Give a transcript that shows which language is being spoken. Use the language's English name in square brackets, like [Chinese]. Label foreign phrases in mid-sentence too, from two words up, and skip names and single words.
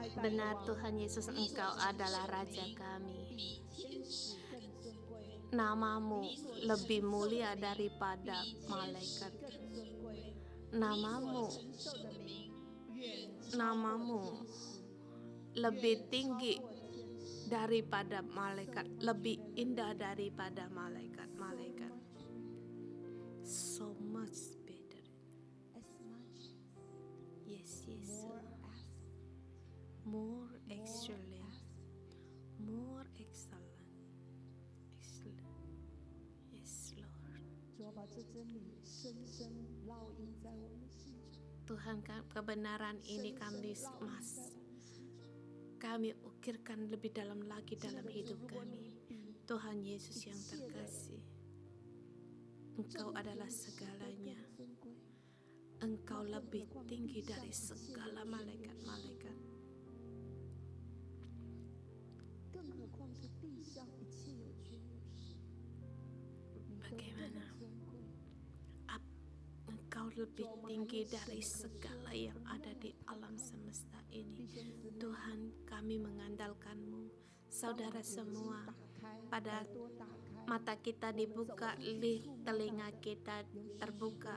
[Indonesian] benar Tuhan Yesus, Engkau adalah Raja kami. Namamu lebih mulia daripada malaikat. Namamu lebih tinggi daripada malaikat, lebih indah daripada malaikat. [English] So much better. Yes, more excellent, more excellent. Yes, Lord. [Chinese] 主要把这真理深深烙印在我们心中， [Indonesian] Tuhan, kebenaran ini kami ukirkan lebih dalam lagi dalam hidup kami. Tuhan Yesus yang terkasih, Engkau adalah segalanya. Engkau lebih tinggi dari segala malaikat-malaikat. [Chinese] 更何况是地上一切有权有势，你都更 [Indonesian] Bagaimana [Chinese] 尊贵。 [Indonesian] Engkau lebih tinggi dari segala yang ada di alam semesta ini. Tuhan, kami mengandalkan-Mu. Saudara semua, pada mata kita dibuka, telinga kita terbuka.